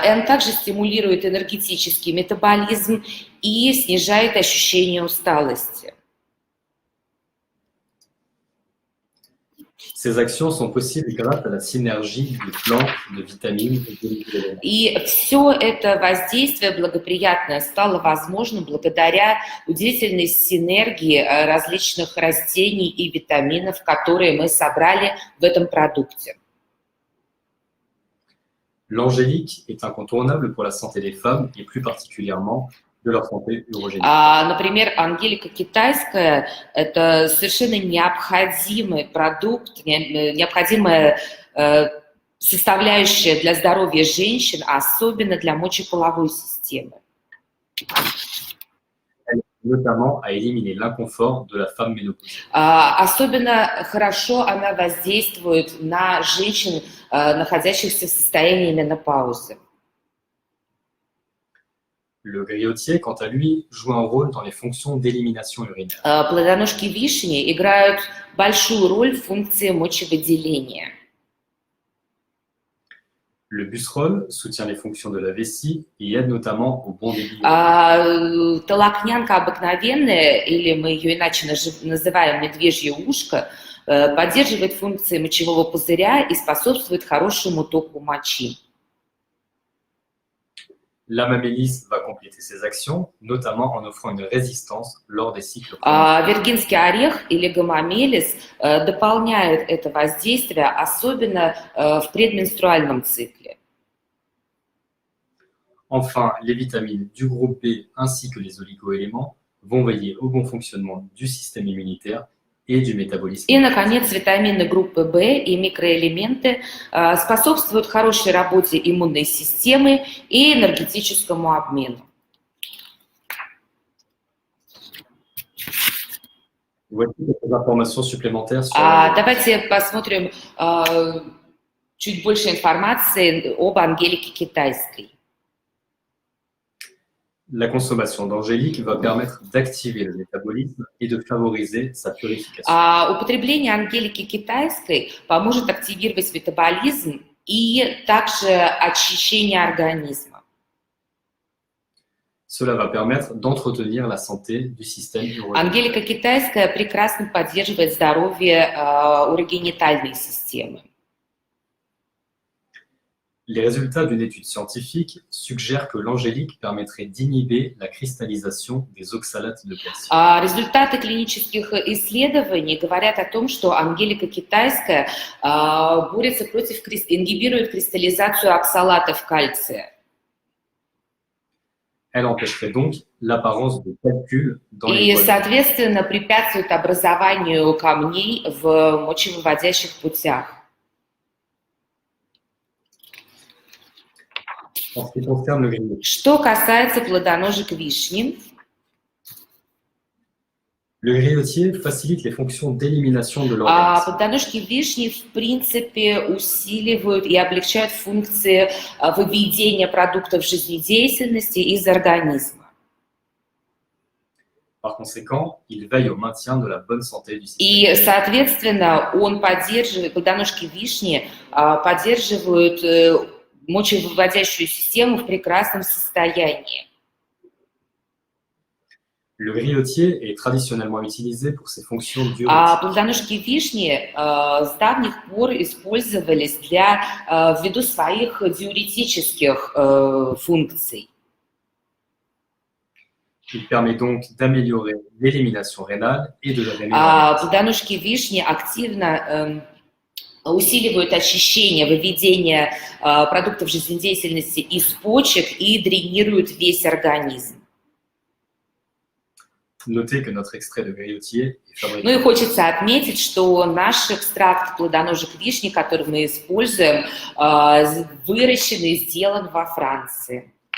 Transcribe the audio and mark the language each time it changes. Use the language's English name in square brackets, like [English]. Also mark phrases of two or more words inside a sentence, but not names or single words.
[Russian] N также стимулирует энергетический метаболизм и снижает ощущение усталости. [French] Ces actions sont possibles grâce à la synergie des plantes, de vitamines et d'éléments. [Russian] И все это воздействие благоприятное стало возможным благодаря удивительной синергии различных растений и витаминов, которые мы собрали в этом продукте. [French] L'angélique est incontournable pour la santé des femmes et plus particulièrement de leur santé urogénique. [Russian] Например, ангелика китайская – это совершенно необходимый продукт, необходимая составляющая для здоровья женщин, особенно для мочеполовой системы. [French] Notamment à éliminer l'inconfort de la femme ménopausée. [Russian] Особенно хорошо она воздействует на женщин, находящихся в состоянии менопаузы. [French] Le griotier, quant à lui, joue un rôle dans les fonctions d'élimination urinaire. [Russian] Плодоножки вишни играют большую роль в функции мочевыделения. [French] Le busserol soutient les fonctions de la vessie et aide notamment au bon débit. [Russian] Толокнянка обыкновенная, или мы ее иначе называем медвежье ушко, поддерживает функции мочевого пузыря и способствует хорошему току мочи. [French] L'amamélis va compléter ces actions, notamment en offrant une résistance lors des cycles. [Russian] Виргинский орех или гомомелис дополняют это воздействие, особенно в предменструальном цикле. [French] Enfin, les vitamines du groupe B ainsi que les oligoéléments vont veiller au bon fonctionnement du système immunitaire et du métabolisme. [Russian] И, наконец, витамины группы В и микроэлементы способствуют хорошей работе иммунной системы и энергетическому обмену. [French] Voici quelques informations supplémentaires sur [Russian] Давайте посмотрим чуть больше информации об ангелике китайской. [French] La consommation d'angélique va permettre d'activer le métabolisme et de favoriser sa purification. [Russian] Употребление ангелики китайской поможет активировать метаболизм и также очищение организма. [French] Cela va permettre d'entretenir la santé du système urogénique. [Russian] Ангелика китайская прекрасно поддерживает здоровье урогенитальной системы. [French] Les résultats d'une étude scientifique suggèrent que l'angélique permettrait d'inhiber la cristallisation des oxalates de calcium. [Russian] Результаты клинических исследований говорят о том, что ангелика китайская борется против, ингибирует кристаллизацию оксалатов кальция. [French] Elle empêcherait donc l'apparence de calculs dans [Russian] И, [French] les voies. [Russian] соответственно, препятствует образованию камней в мочевыводящих путях. [French] En ce qui concerne le griotier, [Russian] Что касается плодоножек вишни, [French] le griotier facilite les fonctions d'élimination de l'organisme. [Russian] плодоножки вишни, в принципе, усиливают и облегчают функции выведения продуктов жизнедеятельности из организма. [French] Par conséquent, il veille au maintien de la bonne santé du système. [Russian] И, соответственно, он поддерживает, плодоножки вишни поддерживают мочевыводящую систему в прекрасном состоянии. [French] Le griotier est traditionnellement utilisé pour ses fonctions diurétiques. [Russian] Плодоножки вишни с давних пор использовались ввиду своих диуретических функций. [French] Il permet donc d'améliorer l'élimination rénale et de la rémunération. [Russian] Плодоножки вишни активно усиливают очищение, выведение продуктов жизнедеятельности из почек и дренируют весь организм. [French] noter que notre extrait de griotier est [Russian] Ну и [French] fabriqué [Russian] хочется отметить, что наш экстракт плодоножек вишни, который мы используем, выращен и сделан во Франции.